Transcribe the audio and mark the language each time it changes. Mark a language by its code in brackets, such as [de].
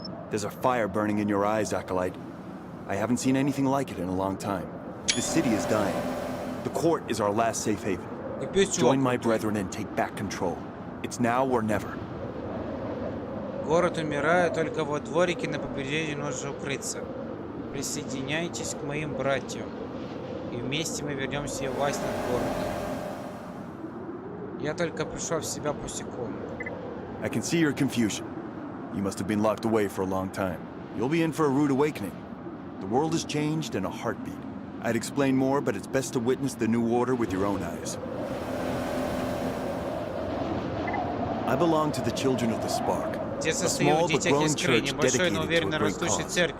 [en] There's a fire burning in your eyes, Acolyte. I haven't seen anything like it in a long time. The city is dying. The court is our last safe haven. Join my brethren and take back control. It's now or never. [ru] Город умирает, только во дворике на побережье нужно укрыться. Присоединяйтесь к моим братьям, и вместе мы вернемся в власть над городом. Я только пришел в себя по секунду. [en] I can see your confusion. You must have been locked away for a long time. You'll be in for a rude awakening. The world has changed in a heartbeat. I'd explain more, but it's best to witness the new order with your own eyes. I belong to the Children of the Spark. A small but growing church dedicated to a great cause.